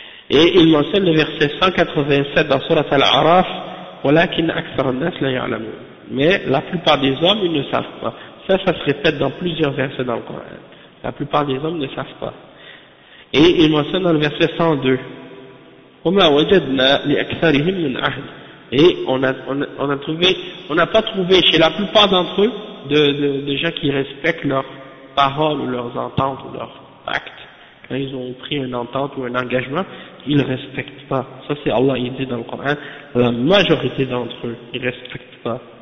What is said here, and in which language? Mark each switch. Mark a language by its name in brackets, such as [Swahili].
[French] Et il mentionne le verset 187 dans Surat Al-A'raf, [Arabic] ولكن أكثر الناس لا يعلمون. [French] Mais la plupart des hommes ils ne savent pas. Ça se répète dans plusieurs versets dans le Coran. La plupart des hommes ne savent pas. Et il mentionne dans le verset 102. [Arabic] وما وجدنا لأكثرهم من عهد. [French] Et on n'a pas trouvé chez la plupart d'entre eux de gens qui respectent leurs paroles ou leurs ententes ou leurs actes. Quand ils ont pris une entente ou un engagement, ils ne respectent pas. Ça, c'est Allah, il dit dans le Coran, la majorité d'entre eux, ils ne respectent pas.